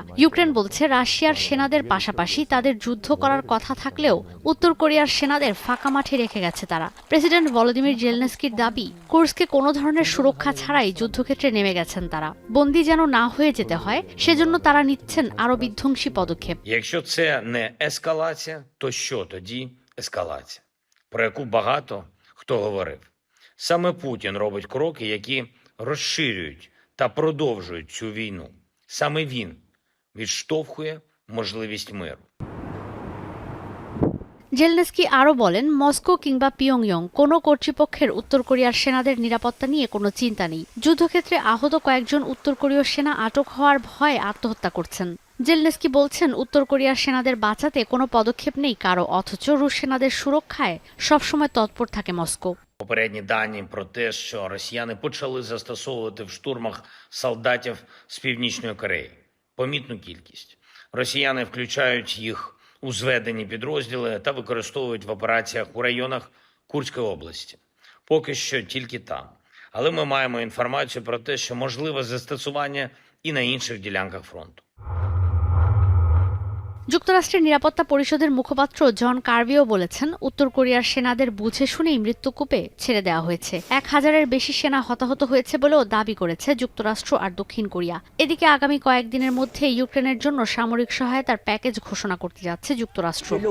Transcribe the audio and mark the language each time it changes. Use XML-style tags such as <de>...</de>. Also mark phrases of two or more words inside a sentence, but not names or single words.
<bn>ইউক্রেন বলছে রাশিয়ার সেনাদের পাশাপাশি তাদের যুদ্ধ করার কথা থাকলেও উত্তর কোরিয়ার সেনাদের ফাঁকা মাঠে রেখে গেছে তারা। প্রেসিডেন্ট ভলোদিমির জেলনেস্কির দাবি, কুর্স্কে কোনো ধরনের সুরক্ষা ছাড়াই যুদ্ধক্ষেত্রে নেমে গেছেন তারা। বন্দী যেন না হয়ে যেতে হয় সেজন্য তারা নিচ্ছেন আরো বিধ্বংসী পদক্ষেপ।</bn> <uk>Якщо це не ескалація, то що тоді ескалація, про яку багато хто говорив? Саме Путін робить кроки, які розширюють та продовжують цю війну. Саме він відштовхує можливість миру.</uk> <bn>জেলনেস্কি আরও বলেন, মস্কো কিংবা পিয়ংইয়ং কোনো কর্তৃপক্ষের উত্তর কোরিয়ার সেনাদের নিরাপত্তা নিয়ে কোনো চিন্তা নেই। যুদ্ধক্ষেত্রে আহত কয়েকজন উত্তর কোরীয় সেনা আটক হওয়ার ভয়ে আত্মহত্যা করছেন। জেলনেস্কি বলছেন, উত্তর কোরিয়ার সেনাদের বাঁচাতে কোনো পদক্ষেপ নেই কারো, অথচ রুশ সেনাদের সুরক্ষায় সবসময় তৎপর থাকে মস্কো।</bn> <uk>Попередні дані про те, що росіяни почали застосовувати в штурмах солдатів з Північної Кореї. Помітну кількість. Росіяни включають їх у зведені підрозділи та використовують в операціях у районах Курської області. Поки що тільки там. Але ми маємо інформацію про те, що можливе застосування і на інших ділянках фронту.</uk> <bn>যুক্তরাষ্ট্রের নিরাপত্তা পরিষদের মুখপাত্র জন কার্বিও বলেছেন, উত্তর কোরিয়ার সেনাদের বুঝে শুনেই মৃত্যুকূপে ছেড়ে দেওয়া হয়েছে। 1000-এর বেশি সেনা হতাহত হয়েছে বলেও দাবি করেছে যুক্তরাষ্ট্র আর দক্ষিণ কোরিয়া। এদিকে আগামী কয়েকদিনের মধ্যে ইউক্রেনের জন্য সামরিক সহায়তার প্যাকেজ ঘোষণা করতে যাচ্ছে যুক্তরাষ্ট্র।</bn>